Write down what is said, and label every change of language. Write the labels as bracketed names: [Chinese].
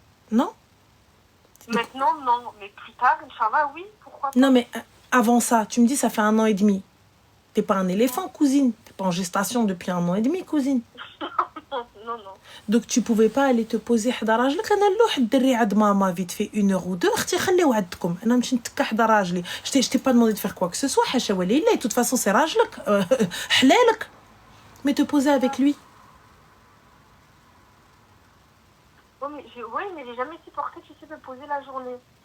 [French] Non? Maintenant, non. Mais plus tard, Inch'Allah, oui. Pourquoi pas? Non, mais avant ça, tu me dis ça fait 1 an et demi. T'es pas un éléphant, cousine. T'es pas en gestation depuis 1 an et demi, cousine. Non. Donc tu pouvais pas aller te poser [Arabic] حدا راجلك. انا نلوح الدري عند ماما [French] vite fait 1 heure ou 2 [Arabic] اختي خليو عندكم. انا نمشي نتكا حدا راجلي. [French] Je t'ai pas demandé de faire quoi que ce soit, [Arabic] حاشا ولله. [French] De toute façon c'est راجلك. حلالك. Mais te poser avec lui. Oui, mais j'ai jamais supporté, tu sais, de poser la journée.